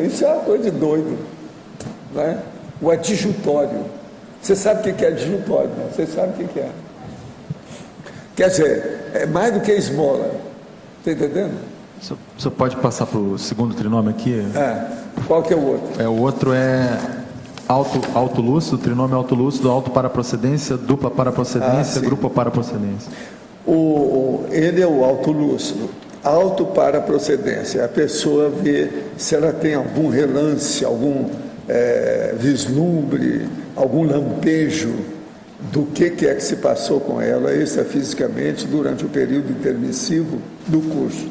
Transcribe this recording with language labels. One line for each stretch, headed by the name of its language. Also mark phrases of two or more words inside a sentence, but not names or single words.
Portuguese: Isso é uma coisa de doido, não é? O adjutório. Você sabe o que é adjutório, né? Você sabe o que é. Quer dizer, é mais do que esmola. Está entendendo? O senhor pode passar para o segundo trinômio aqui? Qual que é o outro? O outro é autolúcido, trinômio autolúcido, auto para procedência, dupla para procedência, grupo para procedência. Ele é o autolúcido. Auto para procedência. A pessoa vê se ela tem algum relance, algum vislumbre, algum lampejo do que é que se passou com ela extrafisicamente durante o período intermissivo do curso.